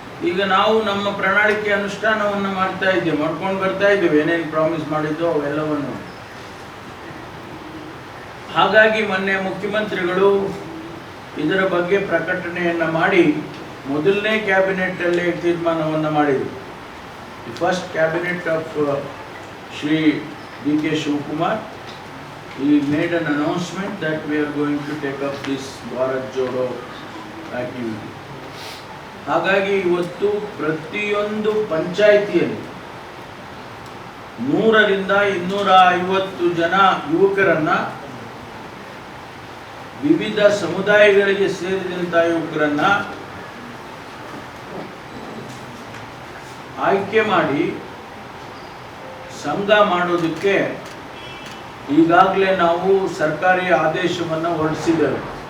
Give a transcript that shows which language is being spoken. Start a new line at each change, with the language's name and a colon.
Kannada: ಈಗ ನಾವು ನಮ್ಮ ಪ್ರಣಾಳಿಕೆ ಅನುಷ್ಠಾನವನ್ನು ಮಾಡ್ಕೊಂಡು ಬರ್ತಾ ಇದ್ದೇವೆ, ಏನೇನು ಪ್ರಾಮಿಸ್ ಮಾಡಿದ್ದೋ ಅವೆಲ್ಲವನ್ನು. ಹಾಗಾಗಿ ಮೊನ್ನೆ ಮುಖ್ಯಮಂತ್ರಿಗಳು ಇದರ ಬಗ್ಗೆ ಪ್ರಕಟಣೆಯನ್ನು ಮಾಡಿ ಮೊದಲನೇ ಕ್ಯಾಬಿನೆಟ್ ಅಲ್ಲೇ ತೀರ್ಮಾನವನ್ನು ಮಾಡಿದರು.
English: The first cabinet of Shri D.K. Shivkumar, he made an announcement that we are going to take up this Bharat Jodo activity.
Kannada: ಹಾಗಾಗಿ ಇವತ್ತು ಪ್ರತಿಯೊಂದು ಪಂಚಾಯಿತಿಯಲ್ಲಿ 100ರಿಂದ 250 ಜನ ಯುವಕರನ್ನ, ವಿವಿಧ ಸಮುದಾಯಗಳಿಗೆ ಸೇರಿದಂತಹ ಯುವಕರನ್ನ ಆಯ್ಕೆ ಮಾಡಿ ಸಂಘ ಮಾಡೋದಕ್ಕೆ ಈಗಾಗಲೇ ನಾವು ಸರ್ಕಾರಿ ಆದೇಶವನ್ನು ಹೊರಡಿಸಿದ್ದೇವೆ.